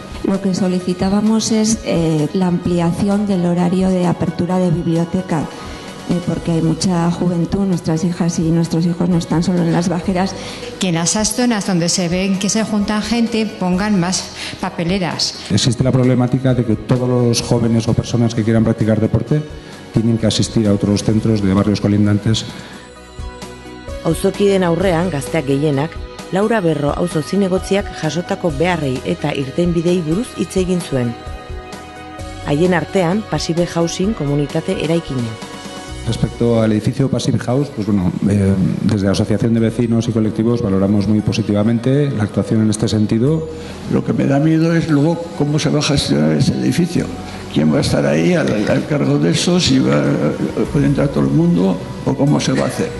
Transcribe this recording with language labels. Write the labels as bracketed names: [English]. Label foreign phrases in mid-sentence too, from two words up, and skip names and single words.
[Spanish] Lo que solicitábamos es la ampliación del horario de apertura de biblioteca, porque hay mucha juventud, nuestras hijas y nuestros hijos no están solo en las bajeras. Que en esas zonas donde se ven que se juntan gente pongan más papeleras. Existe la problemática de que todos los jóvenes o personas que quieran practicar deporte tienen que asistir a otros centros de barrios colindantes. [Basque] Auzokideen aurrean gazteak gehienak Laura Berro auzo zinegotziak jasotako beharrei eta irtenbidei buruz hitz egin zuen. Haien artean Passive Housing komunitate eraikina. [Spanish] Respecto al edificio Passive House, desde la Asociación de Vecinos y Colectivos valoramos muy positivamente la actuación en este sentido. Lo que me da miedo es luego cómo se va a gestionar ese edificio. ¿Quién va a estar ahí al cargo de eso? Si puede entrar todo el mundo o cómo se va a hacer.